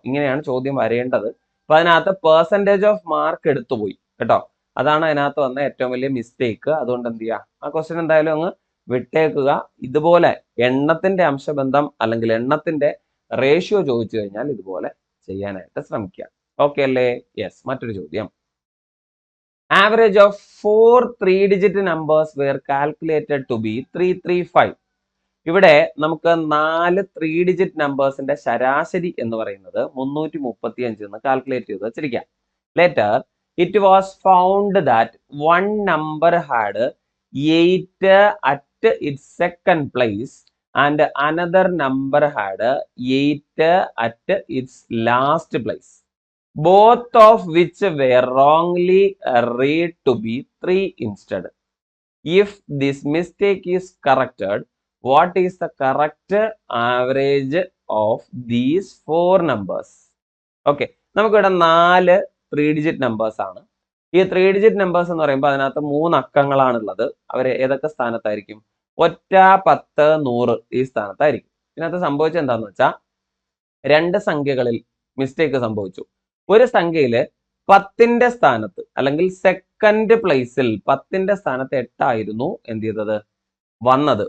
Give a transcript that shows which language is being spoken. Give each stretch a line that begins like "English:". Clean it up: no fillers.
Malayalam: ഇങ്ങനെയാണ് ചോദ്യം വരേണ്ടത്. അപ്പൊ അതിനകത്ത് പെർസെൻറ്റേജ് ഓഫ് മാർക്ക് എടുത്തുപോയി കേട്ടോ. അതാണ് അതിനകത്ത് വന്ന ഏറ്റവും വലിയ മിസ്റ്റേക്ക്. അതുകൊണ്ട് എന്ത് ചെയ്യുക, ആ ക്വസ്റ്റ്യൻ എന്തായാലും അങ്ങ് വിട്ടേക്കുക. ഇതുപോലെ എണ്ണത്തിന്റെ അംശബന്ധം അല്ലെങ്കിൽ എണ്ണത്തിന്റെ റേഷ്യോ ചോദിച്ചു കഴിഞ്ഞാൽ ഇതുപോലെ ചെയ്യാനായിട്ട് ശ്രമിക്കുക. ഓക്കെ അല്ലേ? യെസ്. മറ്റൊരു ചോദ്യം,
English: Average of 4 3-digit numbers were calculated to be 335.
Malayalam: ഇവിടെ നമുക്ക് 4 3-digit നമ്പേഴ്സിന്റെ ശരാശരി എന്ന് പറയുന്നത് 335 എന്ന് കാൽക്കുലേറ്റ് ചെയ്ത് വെച്ചിരിക്കാം.
English: Later it was found that one number had 8 at its second place and another number had 8 at its last place, both of which were wrongly read to be 3 instead. If this mistake is corrected, what is the correct average of these 4 numbers?
Malayalam: Okay, നമുക്കിവിടെ 4 3-digit numbers ആണ്. ഈ 3-digit numbers എന്ന് പറയുമ്പോൾ അതിനകത്ത് 3 അക്കങ്ങളാണുള്ളത്. അവർ ഏതൊക്കെ സ്ഥാനത്തായിരിക്കും? 1 10 100 ഈ സ്ഥാനത്തായിരിക്കും. ഇതിനകത്ത് സംഭവിച്ചത് എന്താണെന്ന് വെച്ചാൽ 2 സംഖ്യകളിൽ മിസ്റ്റേക്ക് സംഭവിച്ചു. ഒരു സംഖ്യയില് 10ന്റെ സ്ഥാനത്ത് അല്ലെങ്കിൽ സെക്കൻഡ് പ്ലേസിൽ 10ന്റെ സ്ഥാനത്ത് 8 ആയിരുന്നു എന്ത് ചെയ്തത്, വന്നത്.